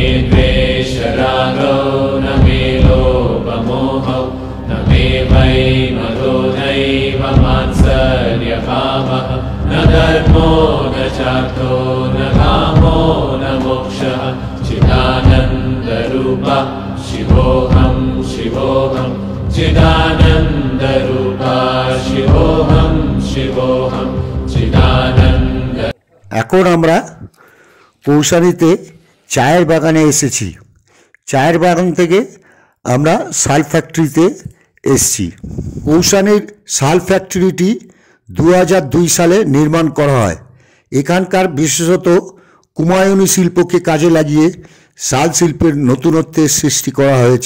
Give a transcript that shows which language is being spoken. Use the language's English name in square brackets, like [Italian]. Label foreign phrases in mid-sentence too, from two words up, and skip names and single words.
[Sanskrit] द्वेषरागो न मे लोभमोहौ न मे वै मदो नैव मात्सर्यभावः न धर्मो न चार्थो न कामो न मोक्षः चिदानन्दरूपा शिवोऽहं शिवोऽहं चिदानन्दरूपा शिवोऽहं शिवोऽहं चिदानन्द। [Bangla] এখন আমরা কৌশানীতে চায়ের বাগানে এসেছি। চায়ের বাগান থেকে আমরা শাল ফ্যাক্টরিতে এসেছি। কৌশানীর শাল ফ্যাক্টরিটি 2002 সালে নির্মাণ করা হয়। এখানকার বিশেষত কুমায়ুনী শিল্পকে কাজে লাগিয়ে শাল শিল্পের নতুনত্বের সৃষ্টি করা হয়েছে।